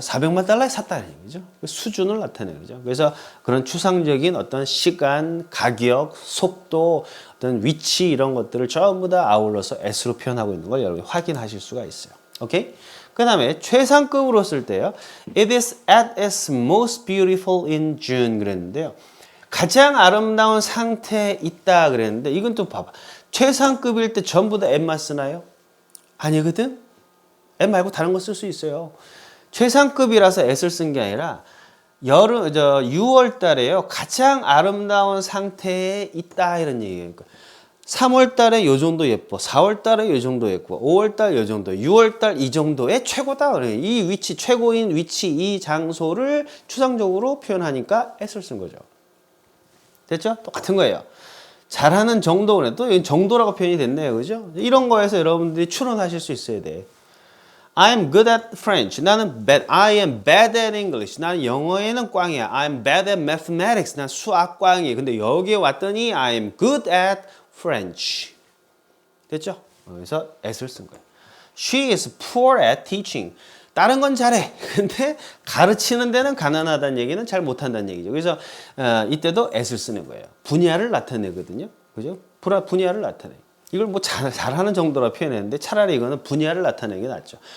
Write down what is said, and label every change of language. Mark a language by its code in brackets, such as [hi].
[ko] 400만 달러에 샀다는 얘기죠. 수준을 나타내는 거죠. 그래서 그런 추상적인 어떤 시간, 가격, 속도, 어떤 위치 이런 것들을 전부 다 아울러서 S로 표현하고 있는 걸 여러분이 확인하실 수가 있어요. 오케이? 그 다음에 최상급으로 쓸 때요. [en] It is at its most beautiful in June [ko] 그랬는데요. 가장 아름다운 상태에 있다 그랬는데 이건 또 봐봐. 최상급일 때 전부 다 at만 쓰나요? 아니거든? at 말고 다른 거 쓸 수 있어요. 최상급이라서 at을 쓴 게 아니라 6월 달에요. 가장 아름다운 상태에 있다 이런 얘기예요. 3월 달에 요 정도 예뻐. 4월 달에 요 정도 예뻐. 5월 달 요 정도. 6월 달 이 정도의 최고다. 이 위치, 최고인 위치, 이 장소를 추상적으로 표현하니까 at을 쓴 거죠. 됐죠? 똑같은 거예요. 잘하는 정도는 또 정도라고 표현이 됐네요. 그죠? 이런 거에서 여러분들이 추론하실 수 있어야 돼. [en] I am good at French. I am bad at English. [ko] 나는 영어에는 꽝이야. [en] I am bad at mathematics. [ko] 난 수학 꽝이에요. 근데 여기에 왔더니 [en] I am good at French. [ko] 됐죠? 그래서 at을 쓴 거예요. [en] She is poor at teaching. [ko] 다른 건 잘해. 근데 가르치는 데는 가난하다는 얘기는 잘 못한다는 얘기죠. 그래서 이때도 at을 쓰는 거예요. 분야를 나타내거든요. 그죠? 분야를 나타내기. 이걸 뭐 잘하는 정도로 표현했는데 차라리 이거는 분야를 나타내는 게 낫죠.